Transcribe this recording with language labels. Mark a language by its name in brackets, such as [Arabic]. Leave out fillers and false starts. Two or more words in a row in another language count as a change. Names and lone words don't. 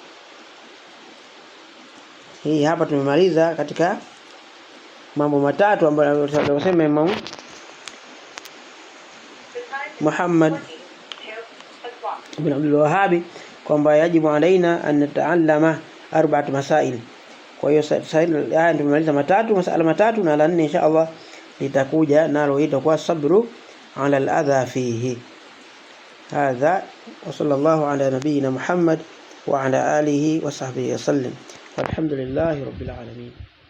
[Swahili] Hii hapa tumemaliza katika mambo matatu ambayo tunasema Imam Muhammad ibn Abdul Wahhab kwamba [Arabic] يجب علينا أن نتعلم 4 مسائل. [Swahili] Kwa hiyo sasa haya tumemaliza masala matatu, na la 4 [Arabic] إن شاء الله [Swahili] litakuja nalo itakuwa [Arabic] الصبر على الأذى فيه. هذا وصلى الله على نبينا محمد وعلى آله وصحبه وسلم، والحمد لله رب العالمين.